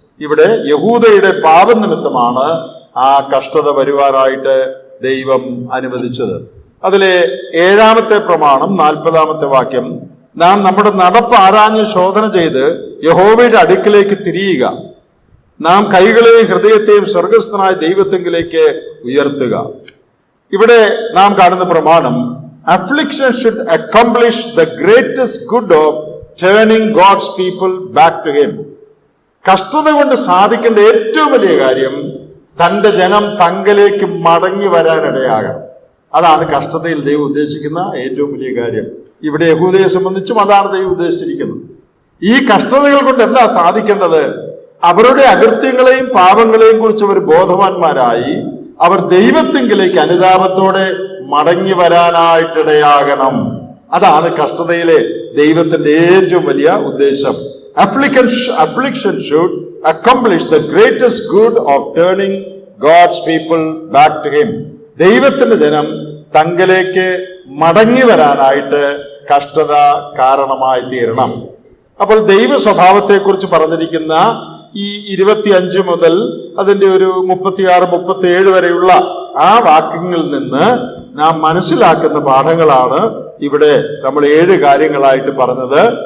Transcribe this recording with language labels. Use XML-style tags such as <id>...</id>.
<ml>ഇവിടെ യഹൂദയുടെ പാപം നിമിത്തമാണ് ആ കഷ്ടത വരുവാനായിട്ട് ദൈവം അനുവദിച്ചത്. അതിലെ 7-ാമത്തെ പ്രമാണം 40-ാമത്തെ വാക്യം, നാം നമ്മുടെ നടപ്പ് ആരാഞ്ഞ് ശോധന ചെയ്ത് യഹോവയുടെ അടുക്കിലേക്ക് തിരിയുക, നാം കൈകളെയും ഹൃദയത്തെയും സ്വർഗസ്ഥനായ ദൈവത്തെങ്കിലേക്ക് ഉയർത്തുക. ഇവിടെ നാം കാണുന്ന പ്രമാണം,</ml> <en>affliction should accomplish the greatest good of turning God's people back to him.</en> <ml>കഷ്ടത കൊണ്ട് സാധിക്കേണ്ട ഏറ്റവും വലിയ കാര്യം തന്റെ ജനം തങ്കലേക്ക് മടങ്ങി വരാനിടയാകണം. അതാണ് കഷ്ടതയിൽ ദൈവം ഉദ്ദേശിക്കുന്ന ഏറ്റവും വലിയ കാര്യം. ഇവിടെ യഹൂദയെ സംബന്ധിച്ചും അതാണ് ദൈവം ഉദ്ദേശിച്ചിരിക്കുന്നത്. ഈ കഷ്ടതകൾ കൊണ്ട് എന്താ സാധിക്കേണ്ടത്? അവരുടെ അകൃത്യങ്ങളെയും പാപങ്ങളെയും കുറിച്ച് അവർ ബോധവാന്മാരായി അവർ ദൈവത്തെങ്കിലേക്ക് അനുതാപത്തോടെ മടങ്ങി വരാനായിട്ടിടയാകണം. അതാണ് കഷ്ടതയിലെ ദൈവത്തിന്റെ ഏറ്റവും വലിയ ഉദ്ദേശം.</ml> <en>Affliction should accomplish the greatest good of turning God's people back to him.</en> <ml>ദൈവത്തിന്റെ ജനം തങ്കലേക്ക് മടങ്ങി വരാനായിട്ട് കഷ്ടത കാരണമായി തീരണം. അപ്പോൾ ദൈവ സ്വഭാവത്തെക്കുറിച്ച് പറഞ്ഞിരിക്കുന്ന ഈ 25 മുതൽ അതിന്റെ ഒരു 36-37 വരെയുള്ള ആ വാക്യങ്ങളിൽ നിന്ന് നാം മനസ്സിലാക്കുന്ന പാഠങ്ങളാണ് ഇവിടെ നമ്മൾ 7 കാര്യങ്ങളായിട്ട് പറഞ്ഞത്.</ml>